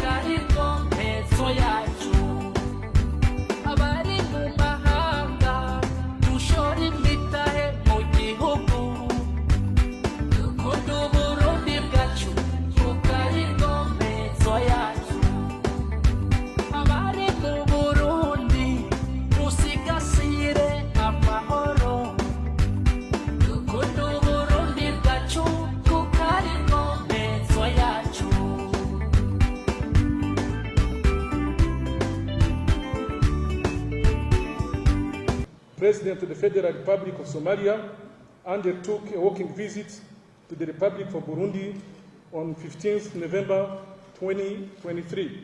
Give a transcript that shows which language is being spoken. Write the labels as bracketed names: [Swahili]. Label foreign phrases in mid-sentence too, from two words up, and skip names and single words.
[Rundi] aribwo mpezo yacu, abari mu mahanga dushora imitahe mu gihugu, dukunda Uburundi bwacu kuko aribwo mpezo yacu, abari mu Burundi dusigasire amahoro, dukunda Uburundi bwacu kuko aribwo mpezo yacu. [English] President of the Federal Republic of Somalia undertook a walking visit to the Republic of Burundi on 15th November 2023.